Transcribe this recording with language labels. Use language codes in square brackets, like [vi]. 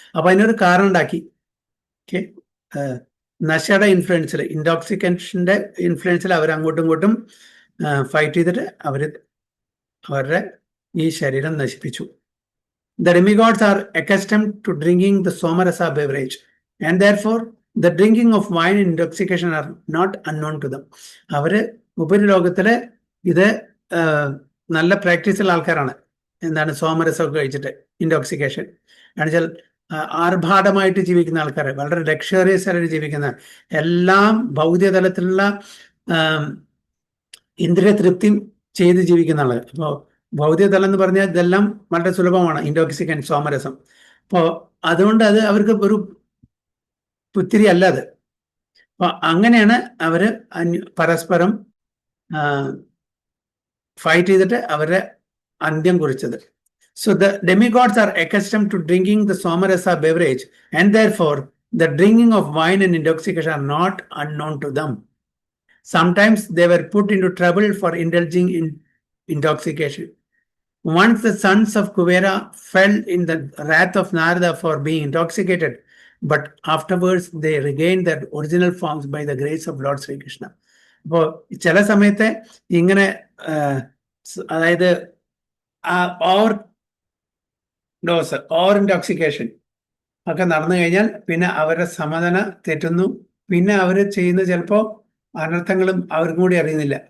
[ml] അപ്പൊ അതിനൊരു കാരണം ഉണ്ടാക്കി. ഓക്കെ, നശയുടെ ഇൻഫ്ലുവൻസിൽ, ഇൻടോക്സിക്കേഷന്റെ ഇൻഫ്ലുവൻസിൽ അവർ അങ്ങോട്ടും ഇങ്ങോട്ടും ഫൈറ്റ് ചെയ്തിട്ട് അവരുടെ ഈ ശരീരം നശിപ്പിച്ചു. [en] The demigods are accustomed to drinking the somarasa beverage, and therefore the drinking of wine and intoxication are not unknown to them. [ml] അവര് ഉപരിലോകത്തില് ഇത് നല്ല പ്രാക്ടീസുള്ള ആൾക്കാരാണ്. എന്താണ്? സോമരസമൊക്കെ കഴിച്ചിട്ട് ഇൻടോക്സിക്കേഷൻ എന്നുവെച്ചാൽ ആർഭാടമായിട്ട് ജീവിക്കുന്ന ആൾക്കാർ, വളരെ ലക്ഷറിയസ് ആയിട്ട് ജീവിക്കുന്ന, എല്ലാം ഭൗതിക തലത്തിലുള്ള ഇന്ദ്രിയ തൃപ്തി ചെയ്ത് ജീവിക്കുന്ന ആള്. അപ്പോൾ ഭൗതിക തലം എന്ന് പറഞ്ഞാൽ ഇതെല്ലാം വളരെ സുലഭമാണ്, ഇൻടോക്സിക്കൻ, സോമരസം. അപ്പോൾ അതുകൊണ്ട് അത് അവർക്ക് ഒരു പുത്തിരി അല്ല അത്. അപ്പൊ അങ്ങനെയാണ് അവര് പരസ്പരം ഫൈറ്റ് ചെയ്തിട്ട് അവരുടെ അന്ത്യം കുറിച്ചത്. [en] So the demigods are accustomed to drinking the somarasa beverage, and therefore the drinking of wine and intoxication are not unknown to them. Sometimes they were put into trouble for indulging in intoxication. Once the sons of Kuvera fell in the wrath of Narada for being intoxicated, but afterwards they regained their original forms by the grace of Lord Sri Krishna. [ml] അപ്പോൾ ചില സമയത്ത് ഇങ്ങനെ അതായത് dose over intoxication ഒക്കെ നടന്നു കഴിഞ്ഞാൽ പിന്നെ അവരുടെ സമനില തെറ്റുന്നു. പിന്നെ അവർ ചെയ്യുന്ന ചിലപ്പോൾ അനർത്ഥങ്ങളും അവർക്കും കൂടി അറിയുന്നില്ല.